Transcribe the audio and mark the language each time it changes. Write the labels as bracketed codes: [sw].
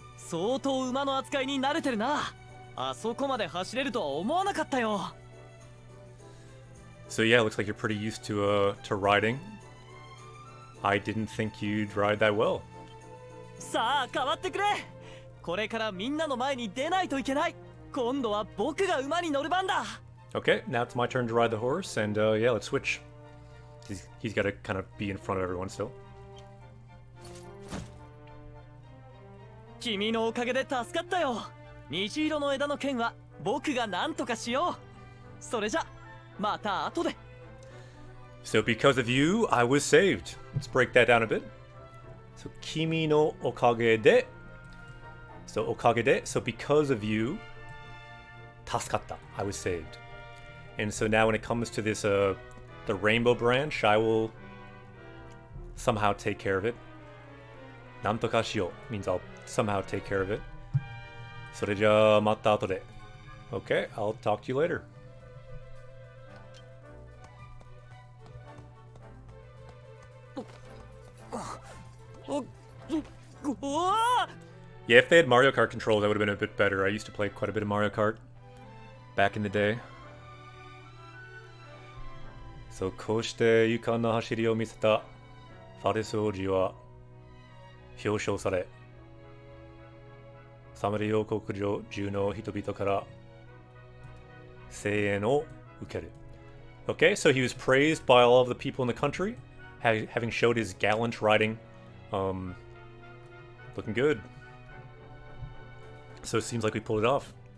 [ja] 相当馬の扱いに慣れてるな。あそこまで走れるとは思わなかったよ。 [en] So yeah, it looks like you're pretty used to riding. I didn't think you'd ride that well. [ja] さあ変わってくれ。これからみんなの前に出ないといけない。今度は僕が馬に乗る番だ。 [en] Okay, now it's my turn to ride the horse, and yeah, let's switch. He's got to kind of be in front of everyone still. [ja] 君のおかげで助かったよ。虹色の枝の剣は僕が何とかしよう。それじゃまた後で。 [en] So because of you, I was saved. Let's break that down a bit. [ja] So kimi no okage de. So okage de. [en] So because of you, tasukatta. I was saved. And so now when it comes to this the rainbow branch, I will somehow take care of it. Nantoka shio means I'll somehow take care of it. [ja] それじゃあまた後で。 [en] Okay, I'll talk to you later. Yeah, if they had Mario Kart controls, that would have been a bit better. I used to play quite a bit of Mario Kart back in the day. [ja] So, こうして勇敢な走りを見せたファレス王子は表彰され、サマリ王国中の人々から声援を受ける。 [en] Okay, so he was praised by all of the people in the country, having showed his gallant riding. Looking good. So it seems like we pulled it off.